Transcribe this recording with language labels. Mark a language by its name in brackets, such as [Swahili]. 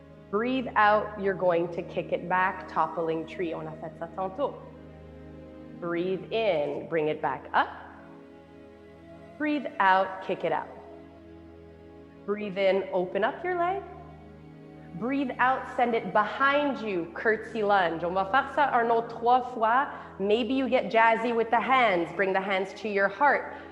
[English] Breathe out, you're going to kick it back, toppling tree. [French] On a fait ça tantôt. [English] Breathe in, bring it back up. Breathe out, kick it out. Breathe in, open up your leg. Breathe out, send it behind you, curtsy lunge. [French] On va faire ça un autre 3 fois. [English] Maybe you get jazzy with the hands. Bring the hands to your heart.